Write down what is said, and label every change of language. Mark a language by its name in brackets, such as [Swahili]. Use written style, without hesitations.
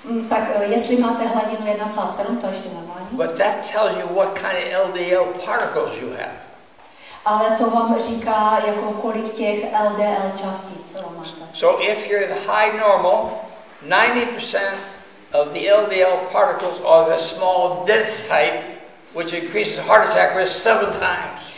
[Czech] Tak jestli máte hladinu 1,7, to ještě normální. [English] But that tells you what kind of LDL particles you have. [Czech] Ale to vám říká, jako kolik těch LDL částic máte. [English] So if you're the high normal, 90% of the LDL particles are the small dense type, which increases heart attack risk 7 times.